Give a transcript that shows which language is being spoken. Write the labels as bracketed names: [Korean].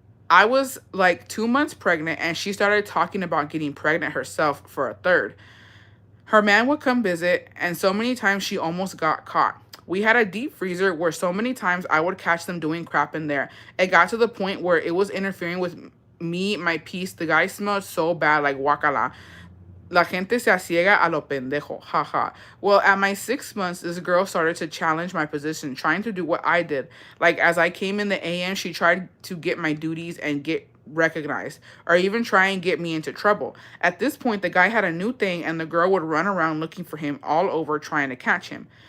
[English] I was like 2 months pregnant and she started talking about getting pregnant herself for a third. Her man would come visit, and so many times she almost got caught. We had a deep freezer where so many times I would catch them doing crap in there. It got to the point where it was interfering with me, my piece. The guy smelled so bad, like guacala. [Spanish] La gente se asiega a lo pendejo. Haha. [English] Well, at my 6 months, this girl started to challenge my position, trying to do what I did. Like, as I came in the AM, she tried to get my duties and get recognized, or even try and get me into trouble. At this point, the guy had a new thing, and the girl would run around looking for him all over, trying to catch him.